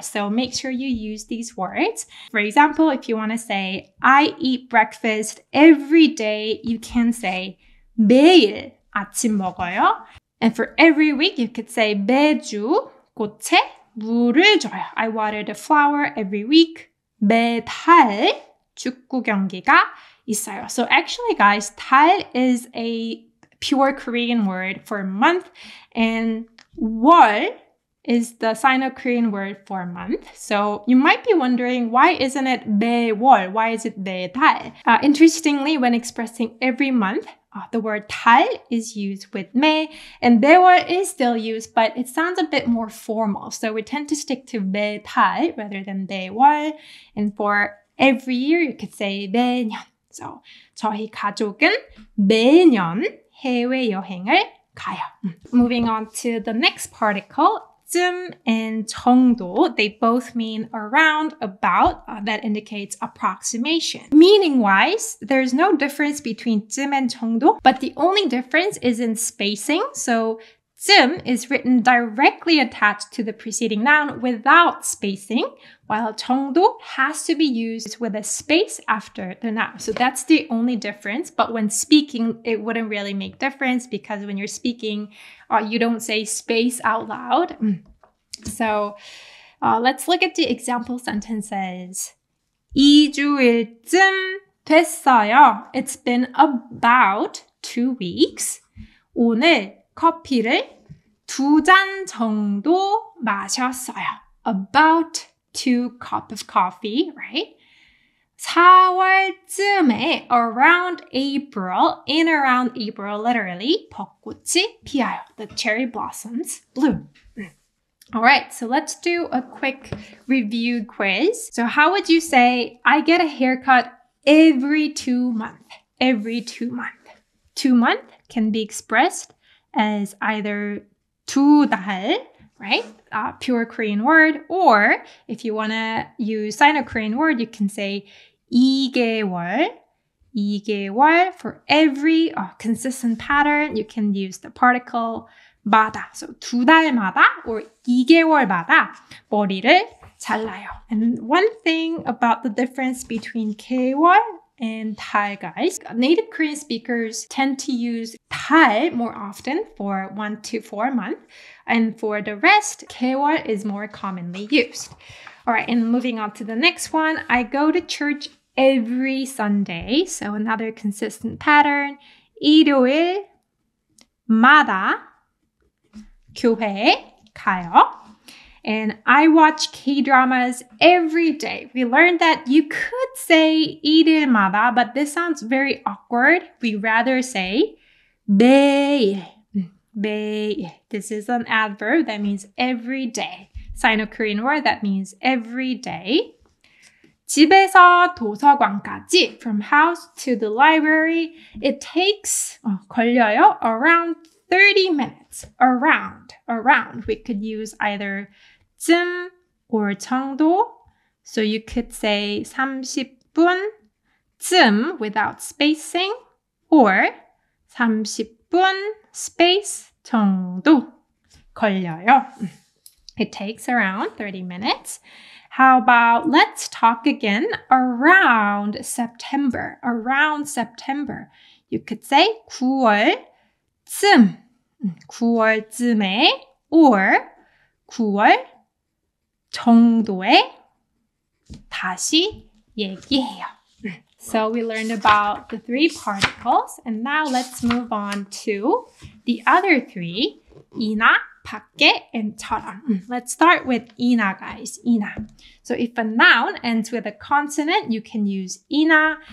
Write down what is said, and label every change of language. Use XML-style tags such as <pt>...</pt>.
<en>So make sure you use these words. For example, if you want to say, I eat breakfast every day, you can say</en> <ko>매일 아침 먹어요.</ko> <en>And for every week, you could say</en> <ko>매주 꽃에 물을 줘요.</ko> <en>I water the flower every week.</en> <ko>매달 축구 경기가 있어요.</ko> <en>So actually, guys, 달 is a pure Korean word for month, and 월 is the Sino-Korean word for month. So you might be wondering, why isn't it 매월? Why is it 매달? Interestingly, when expressing every month, the word 달 is used with 매, and 매월 is still used, but it sounds a bit more formal. So we tend to stick to 매달 rather than 매월. And for every year, you could say 매년.</en> <ko>So 저희 가족은 매년 해외여행을 가요.</ko> <en>Moving on to the next particle, 쯤 and 정도. They both mean around, about. That indicates approximation. Meaning-wise, there's no difference between 쯤 and 정도, but the only difference is in spacing. So 쯤 is written directly attached to the preceding noun without spacing, while 정도 has to be used with a space after the noun. So that's the only difference. But when speaking, it wouldn't really make difference because when you're speaking, you don't say space out loud. So let's look at the example sentences.</en> <ko>2주일쯤 됐어요.</ko> <en>It's been about 2 weeks.</en> <ko>오늘 커피를 2잔 정도 마셨어요.</ko> <en>About 2 cups of coffee, right? 4월쯤에, around April, in around April, literally,</en> <ko>벚꽃이 피어요.</ko> <en>The cherry blossoms bloom. All right, so let's do a quick review quiz. So how would you say, I get a haircut every 2 months? Every 2 months. 2 months can be expressed as either 2 달, right? Pure Korean word. Or if you want to use Sino-Korean word, you can say 2개월. 2개월. For every consistent pattern, you can use the particle 마다.</en> <ko>So 2달마다 or 2개월마다 머리를 잘라요.</ko> <en>And one thing about the difference between 개월 and 달, guys, native Korean speakers tend to use 달 more often for 1 to 4 months. And for the rest, 개월 is more commonly used. All right, and moving on to the next one, I go to church every Sunday. So another consistent pattern.</en> <ko>일요일마다 교회에 가요.</ko> <en>And I watch K-dramas every day. We learned that you could say 일일마다, but this sounds very awkward. We rather say 매일.</en> <ko>매일.</ko> <en>This is an adverb that means every day. Sino-Korean word that means every day.</en> <ko>집에서 도서관까지,</ko> <en>from house to the library, it takes, 걸려요, around 30 minutes. Around. We could use either 쯤 or 정도. So you could say 30분쯤 without spacing, or 30분 space</en> <ko>정도 걸려요.</ko> <en>It takes around 30 minutes. How about let's talk again around September. Around September. You could say 9월쯤.</en> <ko>9월쯤에 or 9월 정도에 다시 얘기해요.</ko> <en>So we learned about the 3 particles, and now let's move on to the other 3, 이나, 밖에, and 처럼. Let's start with 이나, guys. 이나. So if a noun ends with a consonant, you can use 이나.</en>